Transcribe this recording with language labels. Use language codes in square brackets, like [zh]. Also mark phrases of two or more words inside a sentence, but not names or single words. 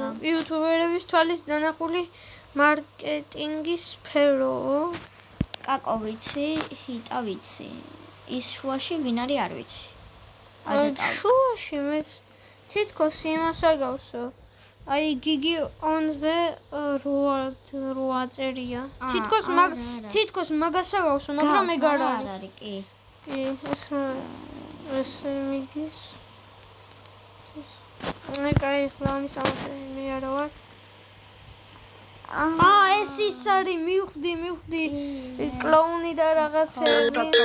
[ka] იუთუბერების თვალის დანახული მარკეტინგის სფეროო. კაკო ვიცი, ჰიტა ვიცი. ის შუაში ვინ არის არ ვიცი. შუაში მეც თითქოს იმას აგავსო. აი გიგი [en] on the road [ka] წერია. თითქოს მაგას აგავსო, მაგრამ ეგ არ არის. კი. კი, ეს მიდის. კაი, ხლა ამის ამას მე არა ვარ. ეს ის არის, მივხვდი. კლოუნი და რაღაცები.